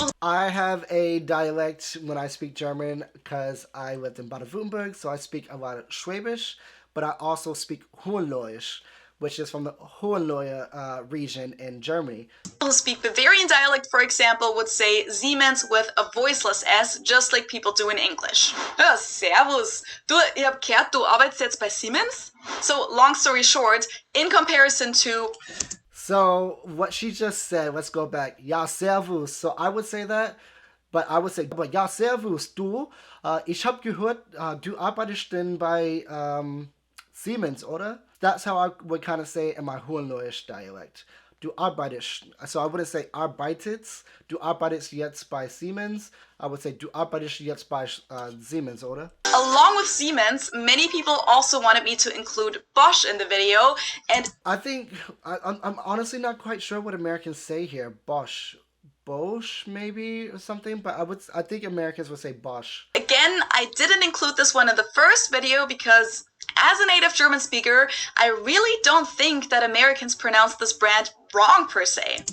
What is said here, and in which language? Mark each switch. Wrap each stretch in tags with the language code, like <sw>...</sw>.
<en>I have a dialect when I speak German because I lived in Baden-Württemberg, so I speak a lot of Schwäbisch, but I also speak Hohenloisch, which is from the Hohenlohe region in Germany. People who speak Bavarian dialect, for example, would say Siemens with a voiceless S, just like people do in English.</en> <de>Ja, servus. Du, ich hab gehört, du arbeitest jetzt bei Siemens?</de> <en>So, long story short, in comparison to... So, what she just said, let's go back.</en> <de>Ja, servus.</de> <en>So, I would say that, but I would say,</en> <de>aber ja, servus, du. Ich hab gehört, du arbeitest denn bei Siemens, oder?</de> <en>That's how I would kind of say it in my Hohenloisch dialect.</en> <de>Du arbeitest.</de> <en>So I wouldn't say arbeitet.</en> <de>Du arbeitest jetzt bei Siemens.</de> <en>I would say</en> <de>du arbeitest jetzt bei Siemens, oder?</de> <en>Along with Siemens, many people also wanted me to include Bosch in the video, and I think I'm honestly not quite sure what Americans say here. Bosch, maybe, or something. But I think Americans would say Bosch. Again, I didn't include this one in the first video because as a native German speaker, I really don't think that Americans pronounce this brand wrong per se.</en>